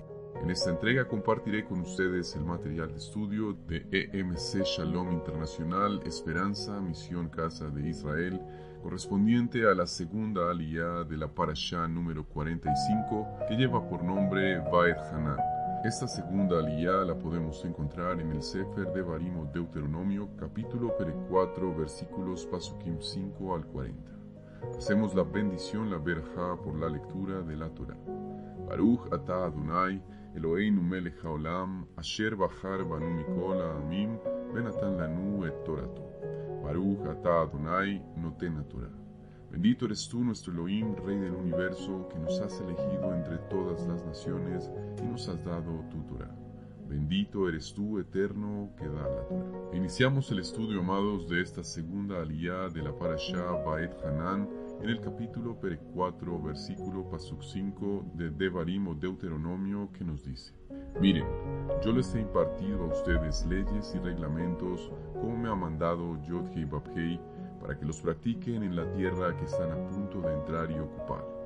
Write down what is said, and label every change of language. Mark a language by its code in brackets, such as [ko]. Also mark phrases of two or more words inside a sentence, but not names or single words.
[es] En esta entrega compartiré con ustedes el material de estudio de EMC Shalom Internacional Esperanza Misión Casa de Israel, correspondiente a la segunda aliyá de la Parashá número 45, que lleva por nombre Vaet Hanan. Esta segunda aliyá la podemos encontrar en el Sefer Devarim o Deuteronomio, capítulo 4, versículos Pasukim 5 al 40. Hacemos la bendición, la verajá, por la lectura de la Torá. [he] ברוך אתה אדוני, אלוהינו מלך העולם, אשר בחר בנו מכל העמים, ונתן לנו את תורתו. ברוך אתה אדוני, נותן התורה. [es] Bendito eres tú, nuestro Elohim, Rey del universo, que nos has elegido entre todas las naciones y nos has dado tu Torá. Bendito eres tú, eterno, que da la Torá. Iniciamos el estudio, amados, de esta segunda aliyá de la Parashá Vaet Hanan, en el capítulo 4, versículo Pasuk 5 de Devarim o Deuteronomio, que nos dice: Miren, yo les he impartido a ustedes leyes y reglamentos como me ha mandado Yod-Hei Vav-Hei, para que los practiquen en la tierra que están a punto de entrar y ocupar.